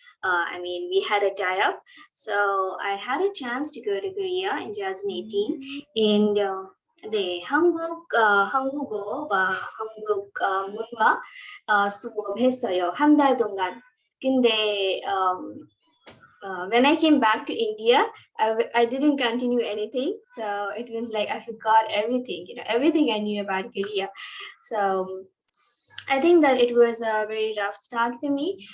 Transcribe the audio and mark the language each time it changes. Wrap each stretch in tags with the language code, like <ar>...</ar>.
<en>I mean, we had a tie-up. So I had a chance to go to Korea in 2018.</en> <ko>And 네, 한국어와 한국 문화 수업했어요. 한 달 동안.</ko> <en>근데 when I came back to India, I didn't continue anything. So it was like I forgot everything, everything I knew about Korea. So I think that it was a very rough start for me.</en>